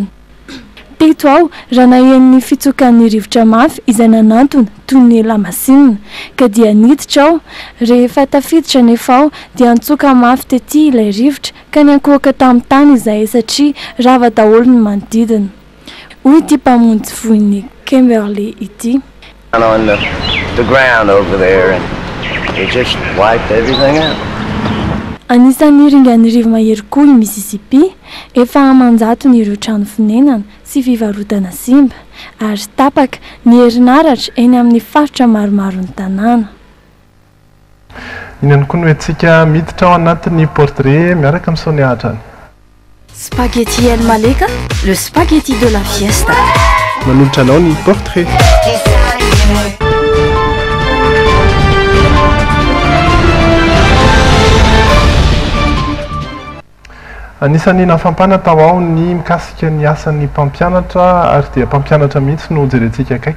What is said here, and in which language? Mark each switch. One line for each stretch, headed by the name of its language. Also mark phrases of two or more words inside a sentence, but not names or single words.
Malagasy: Teto ao ranahen'ny fitsokan'ny rivotra mafy izay nanantona toy ny lamasinina ka dia niditra ao rehefa tafiditra nefa ao dia nitsoka mafy tety ilay rivotra ka niankohaka tamin'ny tany izay satria rava daholo ny manodidina. Hoy ity mpamonjy voin'ny Kimberly ity.
English: On the ground over there and it just wiped everything out.
Malagasy: Anisan'ny ringan'ny rivo mahery koa i Mississippi efa hamanjato ny ireo trano fonenana sy fivarotana simba ary tapaka ny herinaratra eny amin'ny faritra maromaro ny tanàna. Inany koa no antsika miditra ao anatin'ny portrait miaraka amin'ny Sonia Adrany.
French: Spaghetti El Maleka, le spaghetti de la fiesta.
Malagasy: Manolotra anao ny portrait. Anisan'ny nafampana tao ao ny mikasika ny asan'ny mpampianatra ary dia mpampianatra mihitsy no jerentsika akaiky.